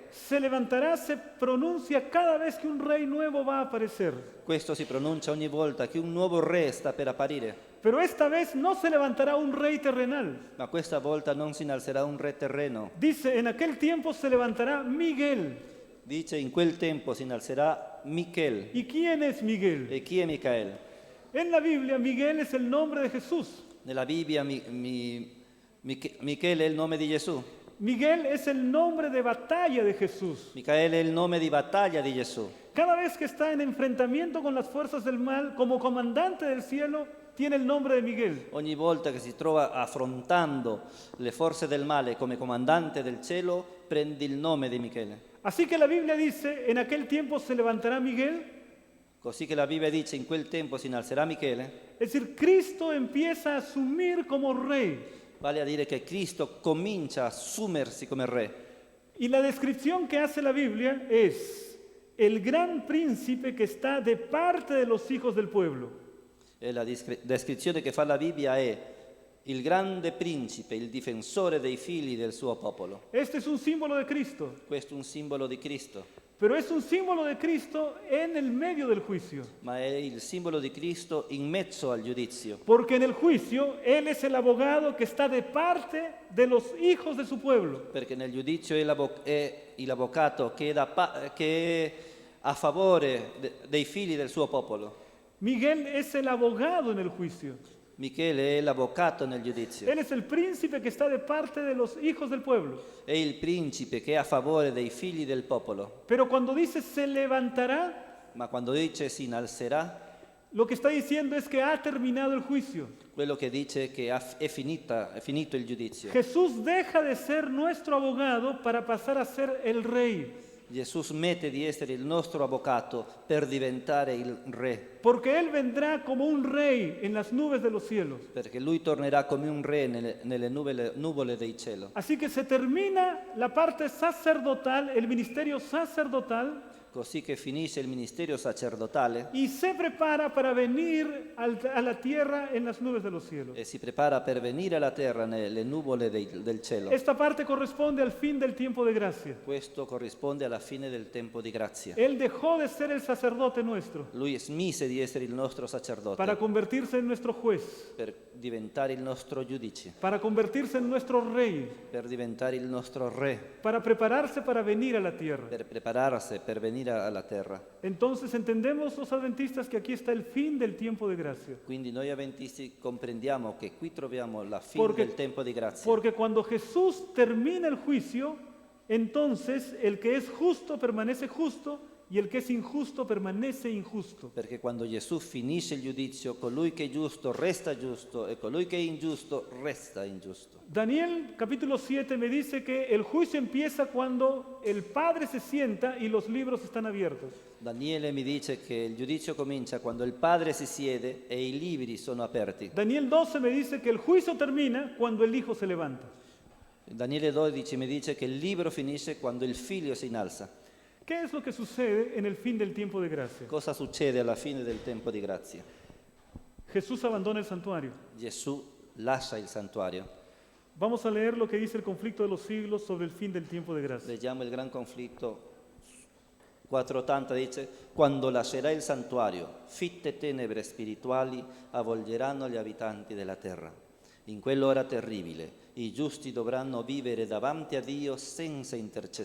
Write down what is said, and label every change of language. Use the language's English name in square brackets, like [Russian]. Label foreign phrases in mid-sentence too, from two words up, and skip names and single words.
[Spanish] Se levantará se pronuncia cada vez que un rey nuevo va a aparecer. [Italian] Questo si pronuncia ogni volta che un nuovo re sta per apparire. [Spanish] Pero esta vez no se levantará un rey terrenal. [Italian] Ma questa volta non si innalzerà un re terreno. [Spanish] Dice, en aquel tiempo se levantará Miguel. [Italian] Dice in quel tempo si innalzerà Michele. [Spanish] ¿Y quién es Miguel? [Italian] E chi è Micael? [Spanish] En la Biblia, Miguel es el nombre de Jesús. [Italian] Nella Bibbia Michele è il nome di Gesù. [Spanish] Miguel es el nombre de batalla de Jesús. [Italian] Micaele è il nome di battaglia di Gesù. [Spanish] Cada vez que está en enfrentamiento con las fuerzas del mal, como comandante del cielo, tiene el nombre de Miguel. [Italian] Ogni volta che si trova affrontando le forze del male come comandante del cielo, prende il nome di Michele. [Spanish] Así que la Biblia dice, en aquel tiempo se levantará Miguel. [Italian] Così che la Bibbia dice in quel tempo si innalzerà Michele, [Spanish] Es decir, Cristo empieza a asumir como rey. [Italian] vale a dire che Cristo comincia a assumersi come re. [Spanish] Y la descripción que hace la Biblia es el gran príncipe que está de parte de los hijos del pueblo. [Italian] E la descrizione che fa la Bibbia è il grande principe, il difensore dei figli del suo popolo. [Spanish] Este es un símbolo de Cristo, [Italian] Questo è un simbolo di Cristo, [Spanish] pero es un símbolo de Cristo en el medio del juicio. [Italian] ma è il simbolo di Cristo in mezzo al giudizio. [Spanish] Porque en el juicio Él es el abogado que está de parte de los hijos de su pueblo. [Italian] Perché nel giudizio è l'avvocato che è a favore dei figli del suo popolo. [Spanish] Miguel es el abogado en el juicio. [Italian] Michele è l'avvocato nel giudizio. [Spanish] Él es el príncipe que está de parte de los hijos del pueblo. [Italian] È il principe che è a favore dei figli del popolo. [Spanish] Pero cuando dice se levantará, [Italian] Ma quando dice si innalzerà, [Spanish] lo que está diciendo es que ha terminado el juicio. [Italian] quello che dice è che è finito il giudizio. [Spanish] Jesús deja de ser nuestro abogado para pasar a ser el rey. [Italian] Gesù smette di essere il nostro avvocato per diventare il re, [Spanish] Porque Él vendrá como un rey en las nubes de los cielos. [Italian] perché lui tornerà come un re nelle nuvole del cielo. [Spanish] Así que se termina la parte sacerdotal, el ministerio sacerdotal, [Italian] Così che finisce il ministero sacerdotale [Spanish] y se prepara para venir a la tierra en las nubes de los cielos. [Italian] e si prepara per venire alla terra nelle nuvole del cielo. [Spanish] Esta parte corresponde al fin del tiempo de gracia. [Italian] Questo corrisponde alla fine del tempo di grazia. [Spanish] Él dejó de ser el sacerdote nuestro [Italian] Lui smise di essere il nostro sacerdote [Spanish] para convertirse en nuestro juez, [Italian] per diventare il nostro giudice, [Spanish] para convertirse en nuestro rey, [Italian] per diventare il nostro re, [Spanish] para prepararse para venir a la tierra. [Italian] per prepararsi per venire alla terra. [Spanish] Entonces entendemos los adventistas que aquí está el fin del tiempo de gracia. [Italian] Quindi noi avventisti comprendiamo che qui troviamo la fine [Spanish] Porque- [Italian] del tempo di grazia. [Spanish] Porque cuando Jesús termina el juicio, entonces el que es justo permanece justo y el que es injusto permanece injusto. [Italian] Perché quando Gesù finisce il giudizio, colui che è giusto resta giusto e colui che è ingiusto resta ingiusto. [Spanish] Daniel capítulo 7 me dice que el juicio empieza cuando el Padre se sienta y los libros están abiertos. [Italian] Daniele mi dice che il giudizio comincia quando il Padre si siede e i libri sono aperti. [Spanish] Daniel 12 me dice que el juicio termina cuando el Hijo se levanta. [Italian] Daniele 12 mi dice che il libro finisce quando il figlio si innalza. [Spanish] ¿Qué es lo que sucede en el fin del tiempo de gracia? [Italian] Cosa succede alla fine del tempo di grazia? [Spanish] Jesús abandona el santuario. [Italian] Gesù lascia il santuario. [Spanish] Vamos a leer lo que dice el conflicto de los siglos sobre el fin del tiempo de gracia. [Italian] Leggiamo il gran conflitto 480, dice: quando lascerà il santuario, fitte tenebre spirituali avvolgeranno gli abitanti della terra. In quell'ora terribile, i giusti dovranno vivere davanti a Dio senza intercessore.